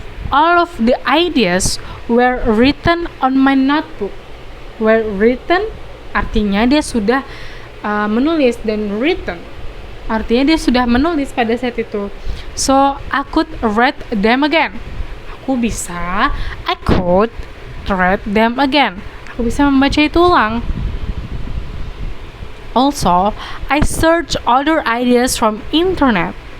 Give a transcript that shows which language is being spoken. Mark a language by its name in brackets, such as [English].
[English] All of the ideas were written on my notebook. [Indonesian] Were written artinya dia sudah menulis, dan written artinya dia sudah menulis pada saat itu. [English] So I could read them again. I could read them again. [Indonesian] Aku bisa membaca itu ulang. [English] Also, I search other ideas from internet.